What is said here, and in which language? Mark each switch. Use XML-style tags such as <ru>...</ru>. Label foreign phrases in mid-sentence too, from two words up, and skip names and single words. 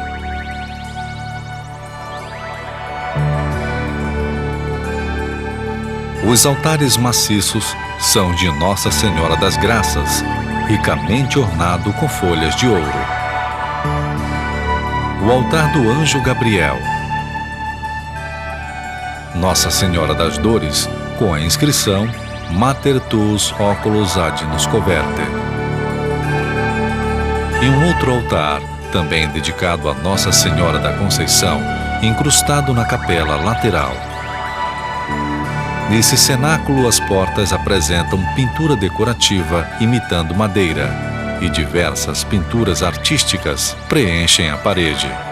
<pt>Os altares maciços são de Nossa Senhora das Graças, ricamente ornado com folhas de ouro. O altar do Anjo Gabriel. Nossa Senhora das Dores, com a inscrição</pt> <la>Mater tuus oculos ad nos coverte.</la> <pt>E um outro altar, também dedicado a Nossa Senhora da Conceição, incrustado na capela lateral. Nesse cenáculo, as portas apresentam pintura decorativa imitando madeira, e diversas pinturas artísticas preenchem a parede.</pt>